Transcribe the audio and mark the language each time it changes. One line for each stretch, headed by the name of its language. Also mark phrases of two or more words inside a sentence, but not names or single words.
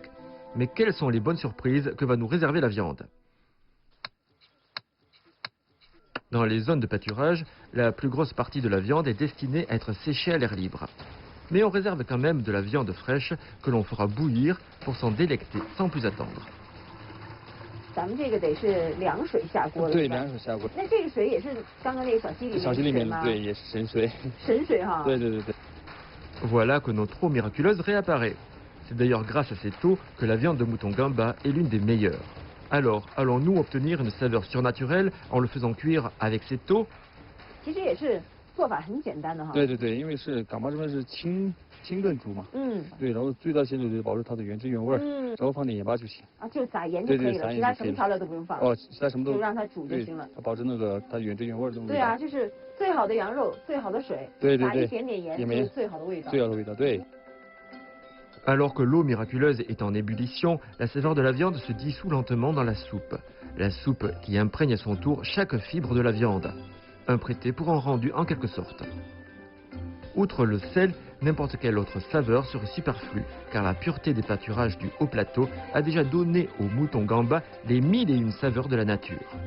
French: Mais quelles sont les bonnes surprises que va nous réserver la viande? Dans les zones de pâturage, la plus grosse partie de la viande est destinée à être séchée à l'air libre. Mais on réserve quand même de la viande fraîche que l'on fera bouillir pour s'en délecter sans plus attendre.
Chinese: 咱们这个得是凉水下锅了，对，凉水下锅。那这个水也是刚刚那个小溪里面的水吗？小溪里面对，也是神水。神水哈。对对对对。
French: Voilà que notre eau miraculeuse réapparaît. C'est d'ailleurs grâce à cette eau que la viande de mouton gamba est l'une des meilleures. Alors, allons-nous obtenir une saveur surnaturelle en le faisant cuire avec cette eau?
Chinese: 其实也是做法很简单的哈。对对对，因为是港巴这边是清炖煮嘛。对，然后最大限度的保持它的原汁原味。然后放点盐巴就行。啊，就撒盐就可以了，其他什么调料都不用放。哦，其他什么都。就让它煮就行了。它保持那个它原汁原味的味道。对啊，就是最好的羊肉，最好的水，撒一点点盐，就是最好的味道。最好的味道，对。
French: Alors que l'eau miraculeuse est en ébullition, la saveur de la viande se dissout lentement dans la soupe. La soupe qui imprègne à son tour chaque fibre de la viande. Un prêté pour un rendu en quelque sorte. Outre le sel, n'importe quelle autre saveur serait superflue, car la pureté des pâturages du haut plateau a déjà donné au mouton gamba les 1001 saveurs de la nature.